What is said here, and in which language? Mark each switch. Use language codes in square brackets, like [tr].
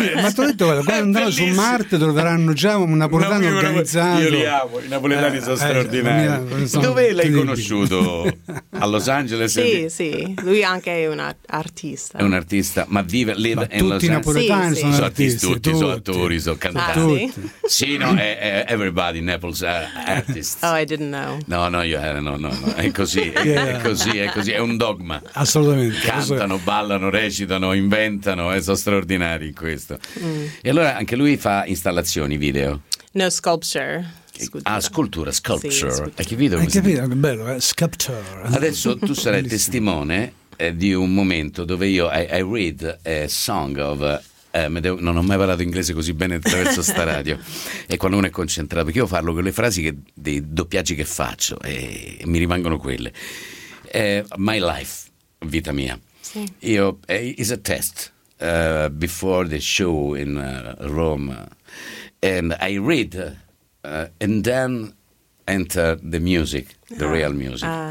[it] Ma ti ho detto, quando andrò su Marte troveranno già un napoletano organizzato. Io li amo, i napoletani sono straordinari. Dove l'hai conosciuto? A Los Angeles? Sì, sì, lui anche è un artista. È un artista, ma vive in Los Angeles? Tutti i napoletani sono artisti, tutti, sono attori, sono cantanti. Sì, no? [en] Everybody in Naples artist. Oh, I didn't know. [it] No, è così, yeah. è così, è un dogma. Assolutamente. Cantano, ballano, recitano, inventano, sono straordinari in questo. E allora anche lui fa installazioni video. [en] No, sculpture. Sculpture. [it] Hai capito? Hai capito? Che bello, sculpture. Adesso tu sarai bellissimo. Testimone di un momento dove io [en] I read a song of... [it] non ho mai parlato inglese così bene attraverso sta radio. E quando uno è concentrato, perché io parlo con le frasi che, dei doppiaggi che faccio, e mi rimangono quelle. [en] My life, [it] vita mia. Sì. [en] Io, it's a test before the show in Rome. And I read, and then Enter the music, the real music.